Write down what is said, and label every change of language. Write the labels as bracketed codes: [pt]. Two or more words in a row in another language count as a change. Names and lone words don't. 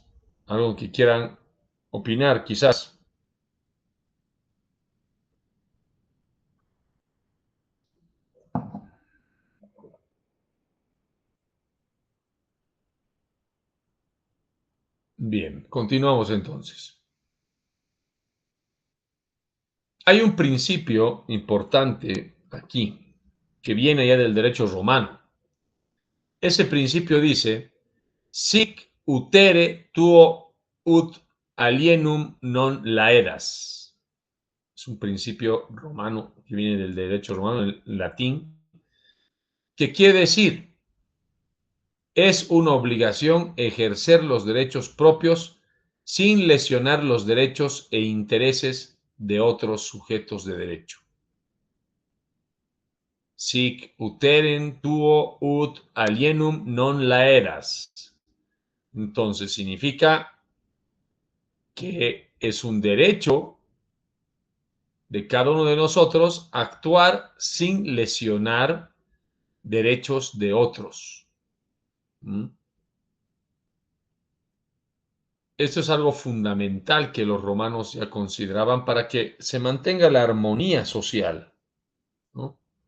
[es] Algo que quieran opinar, quizás. Bien, continuamos entonces. Hay un principio importante aquí que viene ya del derecho romano. Ese principio dice, [la] sic utere tuo ut alienum non laedas. [es] Es un principio romano que viene del derecho romano, en latín, que quiere decir, es una obligación ejercer los derechos propios sin lesionar los derechos e intereses de otros sujetos de derecho. [la] Sic uteren tuo ut alienum non laedas. [es] Entonces significa que es un derecho de cada uno de nosotros actuar sin lesionar derechos de otros. Esto es algo fundamental que los romanos ya consideraban para que se mantenga la armonía social, ¿no?